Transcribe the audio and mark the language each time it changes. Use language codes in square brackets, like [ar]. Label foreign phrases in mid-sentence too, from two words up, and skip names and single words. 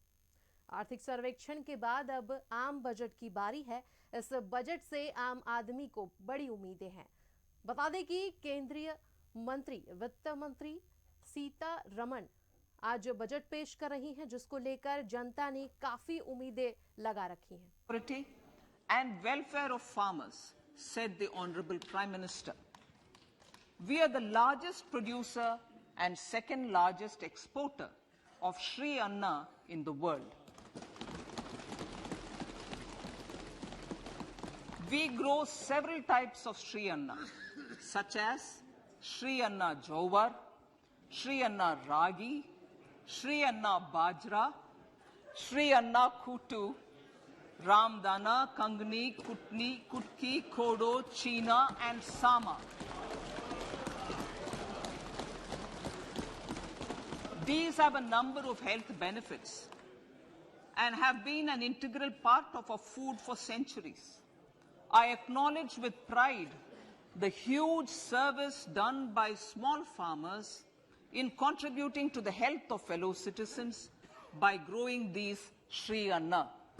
[hi] आर्थिक सर्वेक्षण के बाद अब आम बजट की बारी है। इस बजट से आम आदमी को बड़ी उम्मीदें हैं। बता दें कि केंद्रीय मंत्री वित्त मंत्री सीतारमण आज बजट पेश कर रही हैं, जिसको लेकर जनता ने काफी उम्मीदें लगा रखी हैं। [en] And welfare of farmers, said the Honorable Prime Minister. We are the largest producer and second largest exporter of Sri Anna in the world. We grow several types of Sri Anna, such as Sri Anna Jowar, Sri Anna Ragi, Sri Anna Bajra, Sri Anna Kutu, Ramdana, Kangni, Kutni, Kutki, Kodo, China, and Sama. These have a number of health benefits and have been an integral part of our food for centuries. I acknowledge with pride the huge service done by small farmers in contributing to the health of fellow citizens by growing these Sri Anna.